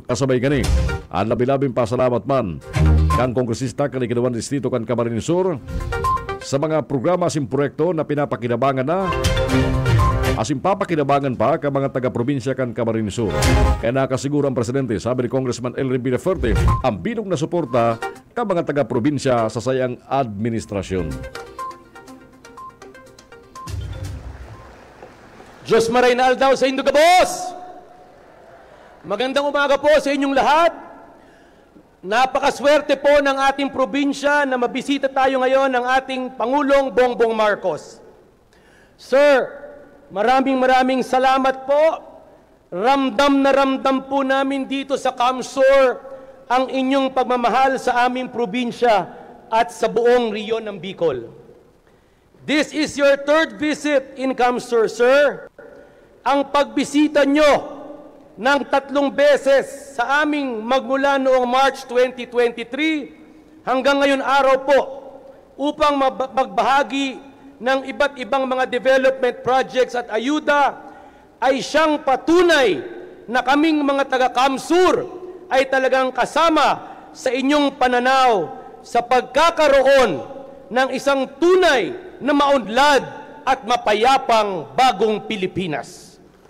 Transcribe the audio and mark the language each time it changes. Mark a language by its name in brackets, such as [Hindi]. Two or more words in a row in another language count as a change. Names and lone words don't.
[Bikol] Kasabay gani ang labi-labing pasalamat man kang kongresista kan ikinawan distrito kan Camarines Sur sa mga programa asin proyekto na pinapakinabangan na asin papakinabangan pa ka mga taga-probinsya kan Camarines Sur. Kaya nakasiguro ang Presidente, sabi ni Congressman Elry Villafuerte, ang bilog na suporta ka mga taga-probinsya sa sayang administrasyon. Diyos Maraynal daw sa Indo ka, boss! [Filipino] Magandang umaga po sa inyong lahat. Napakaswerte po ng ating probinsya na mabisita tayo ngayon ng ating Pangulong Bongbong Marcos. Sir, maraming salamat po. Ramdam na ramdam po namin dito sa Camsur ang inyong pagmamahal sa aming probinsya at sa buong riyon ng Bicol. [English] This is your third visit in Camsur, sir. [Filipino] Ang pagbisita nyo ng 3 beses sa aming magmula noong March 2023 hanggang ngayon araw po upang magbahagi ng iba't ibang mga [English] development projects [Filipino] at ayuda ay siyang patunay na kaming mga taga-Camsur ay talagang kasama sa inyong pananaw sa pagkakaroon ng isang tunay na maunlad at mapayapang bagong Pilipinas.